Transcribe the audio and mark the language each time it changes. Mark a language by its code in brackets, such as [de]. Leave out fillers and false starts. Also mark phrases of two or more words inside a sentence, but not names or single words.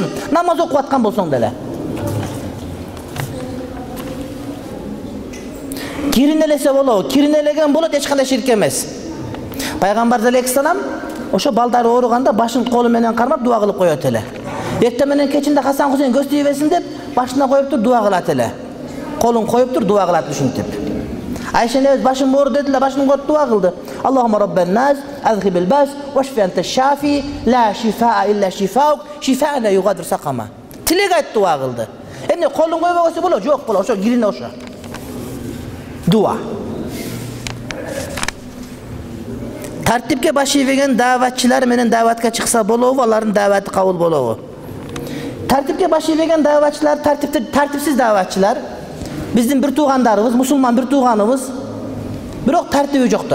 [ky] Намаз окуп аткан болсоң деле. Киринелесе болобу, киринелеген болот, эч кандай ширк эмес. Пайгамбар алейхиссалам ошо балдары ооруганда башын колу менен кармап дуа кылып коет эле. Эртең менен кечинде Хасан Хусейн көз тийбесин деп, башына коюп тур дуа кылат эле. Колун коюп тур дуа кылат ушинтип. Айша энебиз башым оор деди эле, башын коюп дуа кылды. [ar] اللهم رب الناس أذهب البأس واشف أنت الشافي لا شفاء إلا شفاؤك شفاء لا يغادر سقما. [ky] Тилек айтып дуа кылды. Эмне колун койбогосо болот, жок болот, ошо кирине ошо. Дуа. Тартипке баш ийбеген дааватчылар менен дааватка чыкса болобу, алардын дааваты кабыл болобу? Тартипке баш ийбеген дааватчылар, тартипсиз дааватчылар биздин бир туугандарыбыз, мусулман бир тууганыбыз, бирок тартиби жоктор.